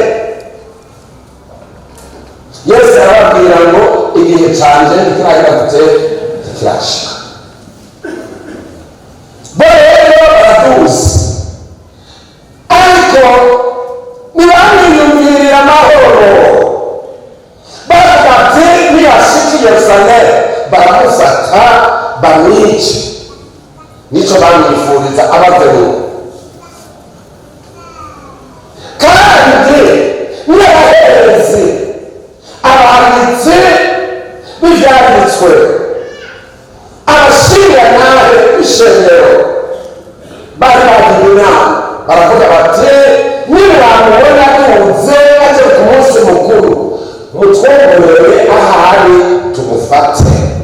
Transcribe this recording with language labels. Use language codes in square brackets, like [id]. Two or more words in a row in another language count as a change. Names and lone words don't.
[rn] Yesu arababwira ngo igihe cyanjye ntikirahita kirashika. Bo rero baraduzi, ariko ntibamwiyumvirira amahoro. Bavuga ati niyashika i Yerusalemu baramufata bamwice. Nicyo bamwifuriza abavemo. Kandi n'abaherezi, abanditsi b'ibyanditswe, abashingantahe b'ishengero bari bagiye inama, baravuga bati nimwamubona duhuze aje ku munsi mukuru, mutwongorere ahari tumufate.